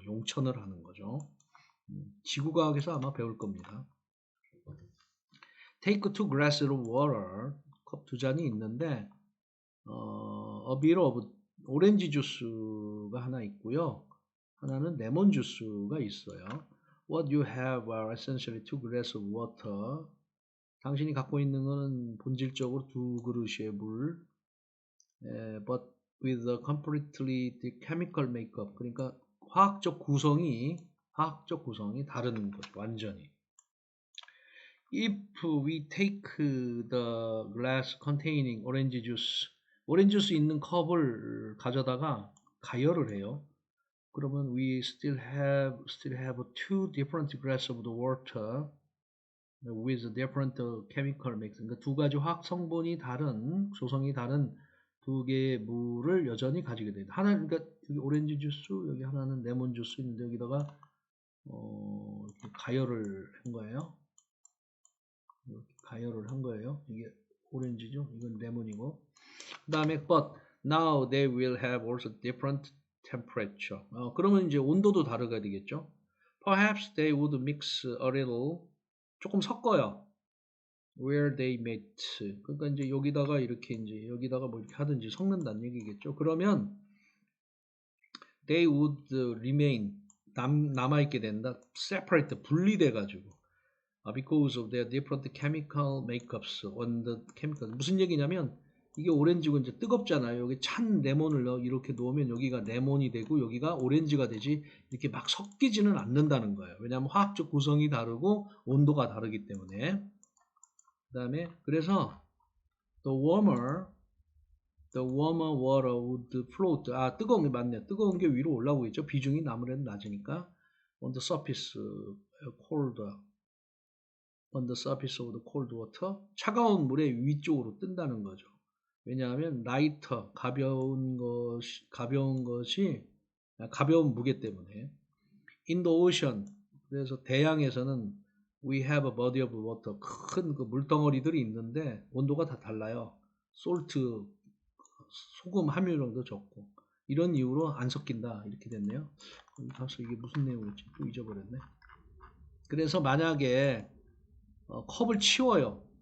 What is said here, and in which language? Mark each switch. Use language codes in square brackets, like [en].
[ko] 용천을 하는 거죠. 지구과학에서 아마 배울 겁니다. [en] Take 2 glasses of water. [ko] 컵 2잔이 있는데 [en] a bit of [ko] 오렌지 주스가 하나 있고요. 하나는 레몬 주스가 있어요. [en] What you have are essentially 2 glasses of water. [ko] 당신이 갖고 있는 것은 본질적으로 2 그릇의 물. [en] But with a completely chemical makeup. [ko] 그러니까 화학적 구성이 다른 거죠. 완전히. [en] If we take the glass containing orange juice, [ko] 오렌지 주스 있는 컵을 가져다가 가열을 해요. 그러면 [en] we still have 2 different glasses of the water with different chemical mix. [ko] 그러니까 2가지 화학 성분이 다른, 조성이 다른 2개의 물을 여전히 가지게 됩니다. 하나는 그러니까 여기 오렌지 주스, 여기 하나는 레몬 주스 있는데 여기다가 이렇게 가열을 한 거예요. 이렇게 가열을 한 거예요. 이게 오렌지죠. 이건 레몬이고. 그 다음에 [en] but now they will have also different temperature. [ko] 그러면 이제 온도도 다르게 되겠죠. [en] Perhaps they would mix a little. [ko] 조금 섞어요. [en] Where they met. [ko] 그러니까 이제 여기다가 이렇게 이제 여기다가 뭐 이렇게 하든지 섞는다는 얘기겠죠. 그러면 [en] they would remain [ko] 남아있게 된다. separate 분리돼 가지고 [en] because of their different chemical makeups on the chemical. [ko] 무슨 얘기냐면 이게 오렌지고 이제 뜨겁잖아요. 여기 찬 레몬을 이렇게 놓으면 여기가 레몬이 되고 여기가 오렌지가 되지 이렇게 막 섞이지는 않는다는 거예요. 왜냐하면 화학적 구성이 다르고 온도가 다르기 때문에. 그 다음에 그래서 [en] the warmer water would float. [ko] 아, 뜨거운 게 맞네. 뜨거운 게 위로 올라오고 있죠. 비중이 아무래도 낮으니까. [en] on the surface of the cold water. [ko] 차가운 물의 위쪽으로 뜬다는 거죠. 왜냐하면 라이터, 가벼운 무게 때문에. [en] in the ocean. [ko] 그래서 대양에서는 [en] we have a body of water. [ko] 큰 그 물덩어리들이 있는데 온도가 다 달라요. salt, 소금 함유량도 적고. 이런 이유로 안 섞인다. 이렇게 됐네요. 벌써 이게 무슨 내용이었지? 또 잊어버렸네. 그래서 만약에 컵을 치워요.